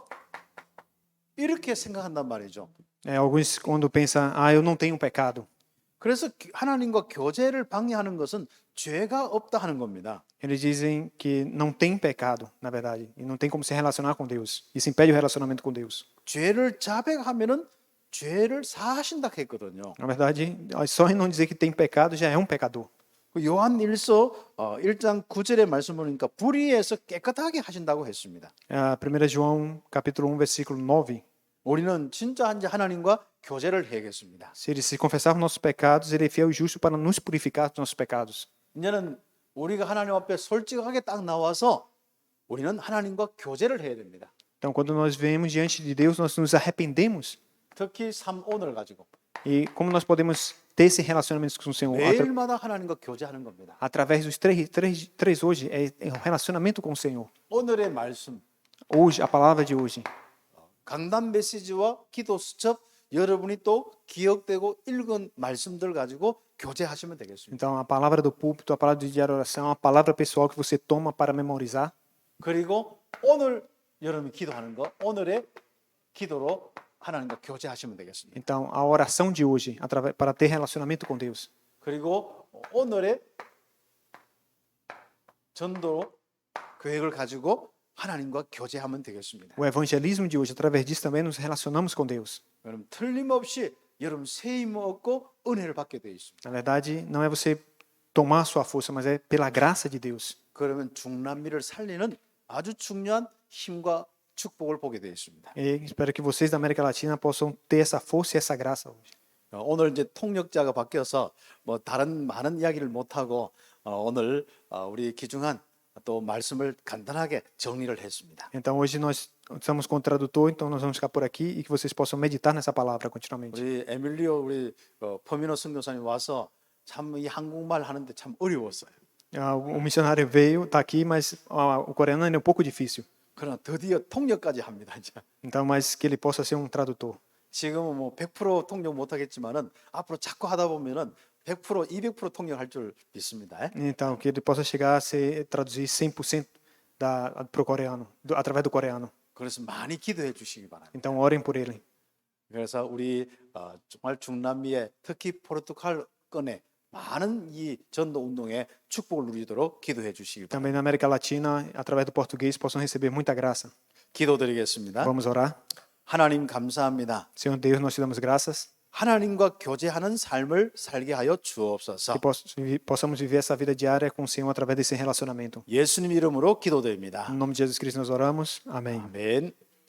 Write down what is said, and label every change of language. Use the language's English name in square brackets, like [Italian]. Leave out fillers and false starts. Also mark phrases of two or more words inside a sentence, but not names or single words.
[Korean] 이렇게 생각한단 말이죠. [Portuguese] Alguns quando pensam: eu não tenho pecado. [Korean] 그래서 하나님과 교제를 방해하는 것은 죄가 없다 하는 겁니다. [Portuguese] Eles dizem que não tem pecado, na verdade, e não tem como se relacionar com Deus. Isso impede o relacionamento com Deus. [Korean] 죄를 자백하면은 죄를 사하신다 했거든요. [Portuguese] Na verdade, só em não dizer que tem pecado já é um pecador. [Korean] 요한일서 1장 9절의 말씀 보니까 불의에서 깨끗하게 하신다고 했습니다. [Portuguese] 1 João, capítulo 1, versículo 9. [Korean] 우리는 진짜 이제 하나님과 교제를 해야겠습니다. [Portuguese] Se confessarmos nossos pecados, ele é fiel e justo para nos purificar dos nossos pecados. [Korean] 이제는 우리가 하나님 앞에 솔직하게 딱 나와서 우리는 하나님과 교제를 해야 됩니다. [Portuguese] Então, quando nós vemos diante de Deus, nós nos arrependemos. [Korean] 특히 삶온을 가지고 [Portuguese] E como nós podemos ter esse relacionamento com o Senhor? [Korean] 매일마다 하나님과 교제하는 겁니다. [Portuguese] Através dos três hoje, é o relacionamento com o Senhor. [Korean] 오늘의 말씀, [Portuguese] Hoje, a palavra de hoje. [Korean] 강단 메시지와 기도 수첩 여러분이 또 기억되고 읽은 말씀들 가지고 교제하시면 되겠습니다. [Portuguese] Então, a palavra do púlpito, a palavra de diário oração, é uma palavra pessoal que você toma para memorizar. [Korean] 그리고 오늘 여러분이 기도하는 거 오늘의 기도로 하나님과 교제하시면 되겠습니다. [Portuguese] Então, a oração de hoje, para ter relacionamento com Deus. [Korean] 그리고 오늘의 전도 계획을 가지고 하나님과 교제하면 되겠습니다. [Portuguese] O evangelismo de hoje, através disso também nos relacionamos com Deus. [Korean] 여러분 틀림없이 여러분 새 힘을 얻고 은혜를 받게 되어 있습니다. [Portuguese] Na verdade, não é você tomar a sua força, mas é pela graça de Deus. [Korean] 그러면 중남미를 살리는 아주 중요한 힘과 축복을 보게 되어 있습니다. [Portuguese] E espero que vocês da América Latina possam ter essa força e essa graça hoje. [Korean] 오늘 이제 통역자가 바뀌어서 뭐 다른 많은 이야기를 못 하고 오늘 우리 귀중한 또 말씀을 간단하게 정리를 했습니다. [Portuguese] Então, hoje nós estamos com o tradutor, então nós vamos ficar por aqui e que vocês possam meditar nessa palavra continuamente. [Korean] 우리 에밀리오 우리 퍼미노 선교사님 와서 참 이 한국말 하는데 참 어려웠어요. [Portuguese] O missionário veio, está aqui, mas o coreano ainda é um pouco difícil. [Korean] 그러나 드디어 통역까지 합니다. 이제. [Portuguese] Então, mas que ele possa ser um tradutor. [Korean] 지금은 뭐 100% 통역 못 하겠지만은 앞으로 자꾸 하다 보면은 100%, 200% 통역할 줄 믿습니다. [Portuguese] Então, que ele possa chegar a ser traduzir 100% para o coreano, através do coreano. [Korean] 그래서 많이 기도해 주시기 바랍니다. [Portuguese] Então, orem por ele. [Korean] 그래서 우리 정말 중남미의 특히 포르투갈권의 많은 이 전도 운동에 축복을 누리도록 기도해 주시기 바랍니다. [Portuguese] Também na América Latina, através do português, possam receber muita graça. [Korean] 기도드리겠습니다. [Portuguese] Vamos orar. [Korean] 하나님 감사합니다. [Portuguese] Senhor Deus, nós te damos graças [Korean] 하나님과 교제하는 삶을 살게 하여 주옵소서. [Portuguese] que possamos viver essa vida diária com o Senhor através desse relacionamento. [Korean] 예수님 이름으로 기도드립니다. [Portuguese] Em nome de Jesus Cristo nós oramos. Amém. [Korean] 아멘.